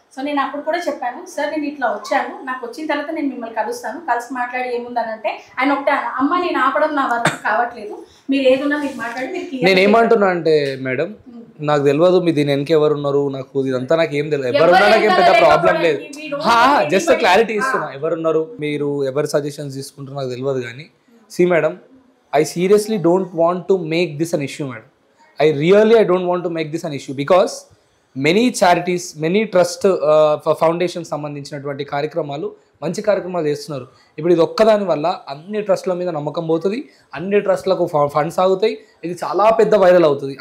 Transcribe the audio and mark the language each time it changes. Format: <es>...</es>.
<te>So నేను అప్పుడు కూడా చెప్పాను సార్ నేను ఇట్లా వచ్చాను, నాకు వచ్చిన తర్వాత నేను మిమ్మల్ని కలుస్తాను, కలిసి మాట్లాడి ఏముందనంటే ఆయన ఒకటే అమ్మ నేను ఆపడం నా వరకు కావట్లేదు, మీరు ఏదున్నా మీరు మాట్లాడి మీరు. నేను ఏమంటున్నా అంటే మేడం నాకు తెలియదు మీ దీని వెనక ఎవరు ఉన్నారు, నాకు ఇదంతా నాకు ఏం తెలియదు, ఎవరున్నా నాకేం పెద్ద ప్రాబ్లం లేదు. జస్ట్ క్లారిటీ ఇస్తున్నా, ఎవరున్నారు మీరు ఎవరు సజెషన్స్ తీసుకుంటారు నాకు తెలియదు. కానీ C madam,</te> <en>I seriously don't want to make this an issue, madam. I don't want to make this an issue because many charities, many trust foundations</en> <te>సంబంధించినటువంటి కార్యక్రమాలు మంచి కార్యక్రమాలు చేస్తున్నారు. ఇప్పుడు ఇది ఒక్కదాని వల్ల అన్ని ట్రస్ట్ల మీద నమ్మకం పోతుంది, అన్ని ట్రస్ట్లకు ఫండ్స్ ఆగుతాయి, ఇది చాలా పెద్ద వైరల్ అవుతుంది.</te>